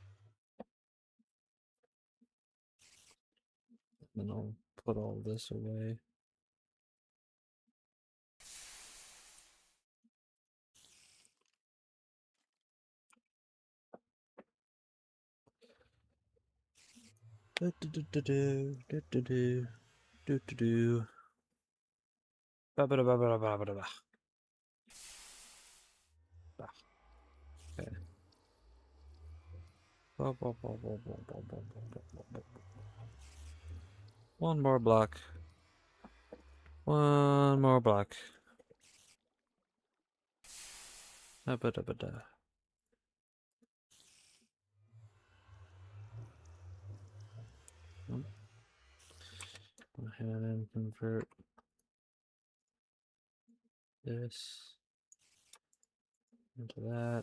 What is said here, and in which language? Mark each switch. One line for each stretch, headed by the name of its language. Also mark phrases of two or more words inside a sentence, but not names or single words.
English: And I'll put all this away. Do do do do do do do do do do do. Ba ba ba ba ba ba ba ba. Okay. Ba ba ba ba ba ba ba ba ba ba. One more block. One more block. Da ba da ba da. Go ahead and convert this into that.